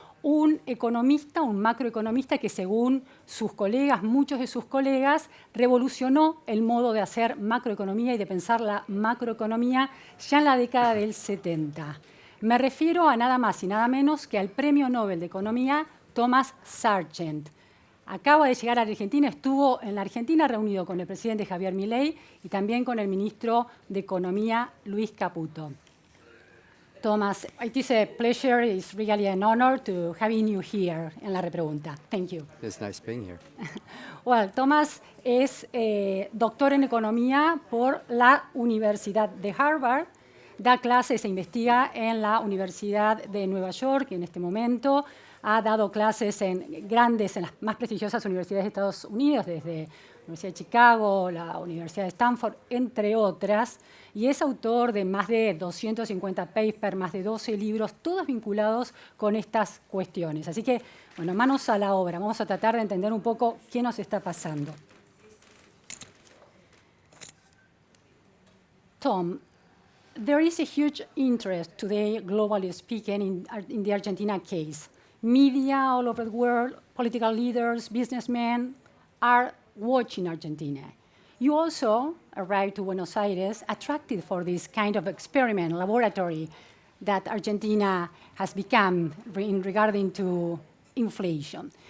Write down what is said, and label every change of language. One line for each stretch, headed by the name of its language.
Spanish: Un economista, un macroeconomista que según sus colegas, muchos de sus colegas, revolucionó el modo de hacer macroeconomía y de pensar la macroeconomía ya en la década del 70. Me refiero a nada más y nada menos que al Premio Nobel de Economía Thomas Sargent. Acaba de llegar a la Argentina, estuvo en la Argentina reunido con el presidente Javier Milei y también con el ministro de Economía, Luis Caputo.
English: Thomas, it is a pleasure, it's really an honor to having you here
Spanish: en la repregunta.
English: Thank you. It's nice being here.
Spanish: Well, Thomas es doctor en Economía por la Universidad de Harvard, da clases e investiga en la Universidad de Nueva York en este momento, ha dado clases en las más prestigiosas universidades de Estados Unidos, desde la Universidad de Chicago, la Universidad de Stanford, entre otras, y es autor de más de 250 papers, más de 12 libros, todos vinculados con estas cuestiones. Así que, bueno, manos a la obra. Vamos a tratar de entender un poco qué nos está pasando.
English: Tom, there is a huge interest today, globally speaking, in the Argentina case. Media all over the world, political leaders, businessmen are watching Argentina. You also arrived to Buenos Aires attracted for this kind of experiment, laboratory that Argentina has become in regarding to inflation.